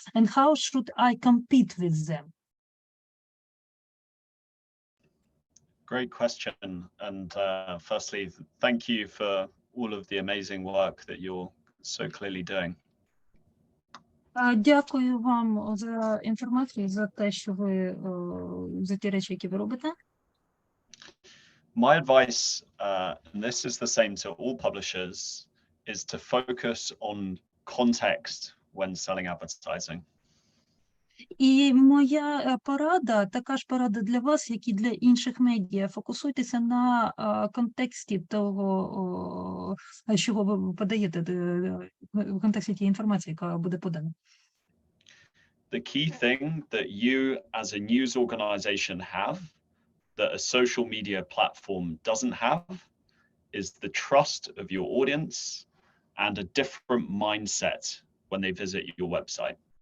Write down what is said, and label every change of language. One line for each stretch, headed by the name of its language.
English: And how should I compete with them? Great question. And firstly, thank you for all of the amazing work that you're so clearly doing.
Ukrainian: Дякую вам за інформацію, за те, що ви, за ті речі, які ви робите.
English: My advice, and this is the same to all publishers, is to focus on context when selling advertising.
Ukrainian: І моя порада, така ж порада для вас, як і для інших медіа. Фокусуйтеся на контексті того, що ви подаєте, в контексті тієї інформації, яка буде подана.
English: The key thing that you as a news organization have that a social media platform doesn't have is the trust of your audience and a different mindset when they visit your website.